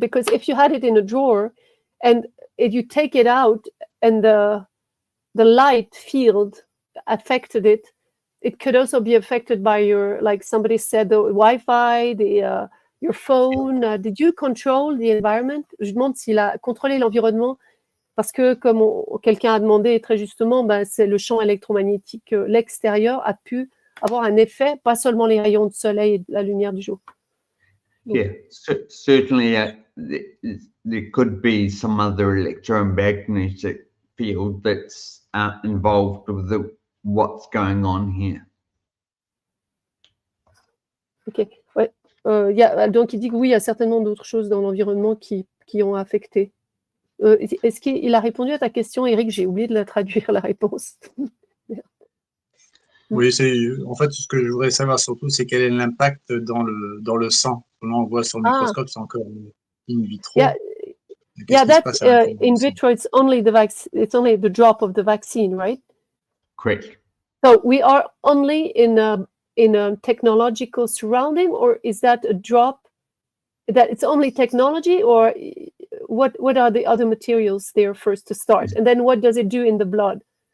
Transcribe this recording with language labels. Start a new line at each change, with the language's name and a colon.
English: Because if you had it in a drawer, and if you take it out, and the light field affected it, it could also be affected by your, like somebody said, the Wi-Fi, your phone. Did you control the environment?
French: Je demande s'il a contrôlé l'environnement, parce que comme quelqu'un a demandé très justement, c'est le champ électromagnétique, l'extérieur a pu avoir un effet, pas seulement les rayons de soleil et la lumière du jour. Donc.
English: Yeah, certainly there could be some other electromagnetic field that's involved with what's going on here.
French: Ok, ouais. Donc il dit que oui, il y a certainement d'autres choses dans l'environnement qui ont affecté. Est-ce qu'il a répondu à ta question, Eric? J'ai oublié de la traduire, la réponse. Oui, en fait, ce que je voudrais savoir surtout, c'est quel est l'impact dans le sang. Là, on voit sur le microscope, c'est encore in vitro.
English: Yeah, Yeah, that in vitro, it's only the drop of the vaccine, right? Correct. So we are only in a technological surrounding, or is that a drop that it's only technology, or what are the other materials there first to start, and then what does it do in the blood?